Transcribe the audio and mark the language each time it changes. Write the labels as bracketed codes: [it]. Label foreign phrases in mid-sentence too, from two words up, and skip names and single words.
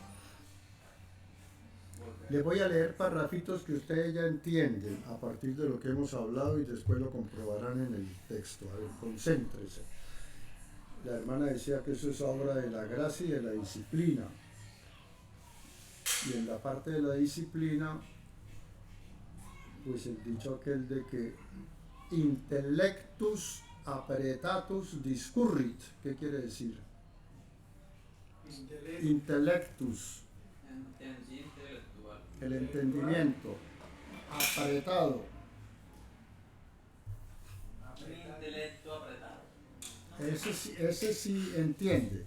[es] Les voy a leer parrafitos que ustedes ya entienden a partir de lo que hemos hablado y después lo comprobarán en el texto. A ver, concéntrese. La hermana decía que eso es obra de la gracia y de la disciplina. Y en la parte de la disciplina, pues el dicho aquel de que [la] intellectus apretatus discurrit. [es] ¿Qué quiere decir? Intellectus, Intelectual. el entendimiento, apretado. Un intelecto apretado. Ese sí entiende.